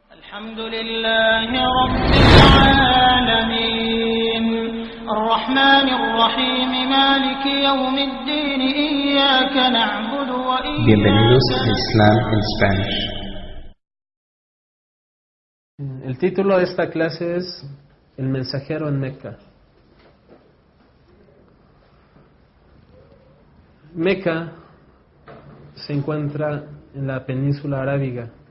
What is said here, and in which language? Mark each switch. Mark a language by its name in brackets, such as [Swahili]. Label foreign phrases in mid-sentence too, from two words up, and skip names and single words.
[Arabic] الحمد لله رب العالمين الرحمن الرحيم مالك يوم الدين إياك نعبد [Spanish] Bienvenidos a [Arabic] وإياك [Spanish] Islam en Spanish. El título de esta clase es El mensajero en Meca. Meca se encuentra en la península arábiga.